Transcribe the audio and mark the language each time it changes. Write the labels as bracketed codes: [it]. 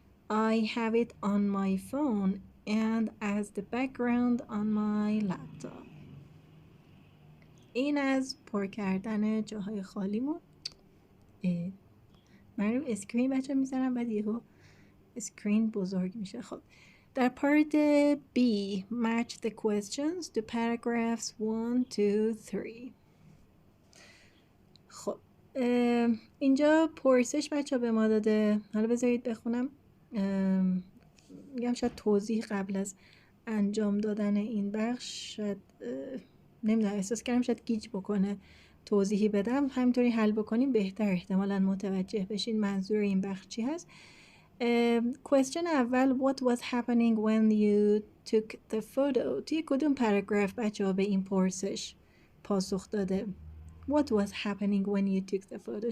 [en] I have it on my phone and as the background on my laptop. [fa] این از پر کردن جاهای خالیمون. من رو اسکرین بچه میزنم بعد یهو اسکرین بزرگ میشه. خب در پارت [en] B match the questions to paragraphs 1, 2, 3. [fa] خب اینجا پرسش بچه به ما داده. حالا بذارید بخونم. میگم شاید توضیح قبل از انجام دادن این بخش شاید نمیدونم احساس کردم شاید گیج بکنه توضیحی بدم. همینطوری حل بکنیم بهتر احتمالاً متوجه بشین منظور این بخش چی هست. [en] question [fa] اول [en] what was happening when you took the photo. [fa] توی کدوم پاراگراف بچه ها به این پرسش پاسخ داده؟ [en] what was happening when you took the photo.